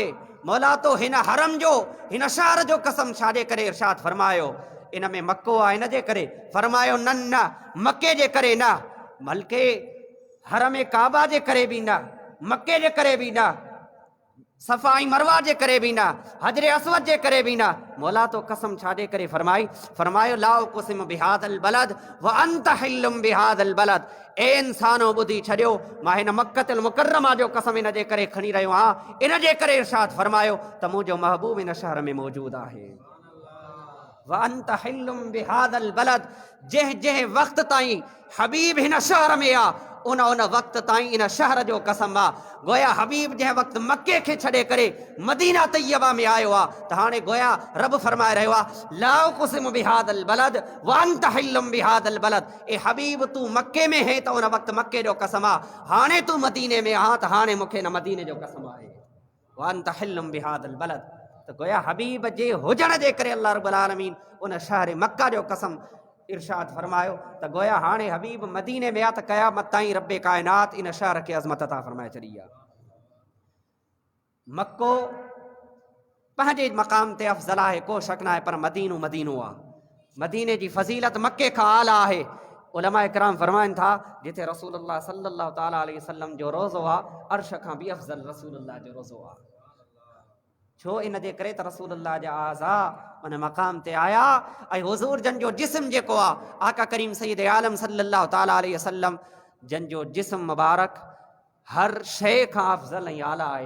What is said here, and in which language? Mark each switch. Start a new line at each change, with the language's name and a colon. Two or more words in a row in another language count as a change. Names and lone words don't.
Sindhi: मौला तो हिन हरम जो, हिन शहर जो कसम छाजे करे इरशाद फरमायो? इन में मक्को आहे इन जे करे? फरमायो न न, मके जे करे न, बल्कि हरम काबा जे करे बि न, मके जे करे बि न, सफ़ाई मरवा जे करे भी ना, हजरे असवद जे करे भी ना, मौला तो कसम छाड़े करे फरमायो
Arabic: لا أقسم بهذا البلد وأنت حل بهذا البلد.
Sindhi: ए इंसानो बुधी छड़ियो, मां हिन मक्कतुल मुकर्रमा जो कसम इन जे करे खणी रहियो आहियां, इन जे करे इरशाद फरमायो त मुंहिंजो महबूब इन शहर में मौजूद आहे।
Arabic: وأنت حل بهذا البلد,
Sindhi: जंहिं जंहिं वक़्त ताईं हबीब हिन शहर में आ, उन वक़्त ताईं इन शहर जो कसम आ। गोया हबीब जंहिं वक़्त मके खे छॾे करे मदीना तैयबा में आयो आ, त हाणे गोया रब फरमाए रहियो आहे
Arabic: لا أقسم بهذا البلد وأنت حل بهذا البلد.
Sindhi: ए हबीब तू मके में है त उन वक़्त मके जो कसम आ, हाणे तू मदीने में आ त हाणे मूंखे न मदीने जो कसम आहे।
Arabic: وأنت حل بهذا البلد,
Sindhi: त गोया हबीब जे हुजण जे करे अल्लाह
Arabic: رب العالمين
Sindhi: उन शहर मक्का जो कसम इरशाद फरमायो त गोया हाणे हबीब मदीने में आ त क़यामत ताईं रब्बे कायनात इन शहर खे अज़मत अता फरमाए छॾी आहे। मक्को पंहिंजे मक़ाम ते अफ़ज़ल आहे, को शक न आहे, पर मदीनो मदीनो आहे। मदीने जी फज़ीलत मके खां आला आहे। उलमा इकराम फरमाइनि था जिथे रसूलुल्लाह
Arabic: صلى الله تعالى عليه وسلم
Sindhi: जो रोज़ो आहे, अर्श खां बि अफ़ज़ल रसूलुल्लाह जो रोज़ो आहे। छो इन जे करे त रसूलुल्लाह जा आज़ा उन मक़ाम ते आया ऐं हुज़ूर जन जो जिस्म जेको आहे आका करीम सैयद आलम
Arabic: صلى الله تعالى عليه وسلم
Sindhi: जन जो जिस्म मुबारक हर शइ खां अफ़ज़ल ऐं आला आहे।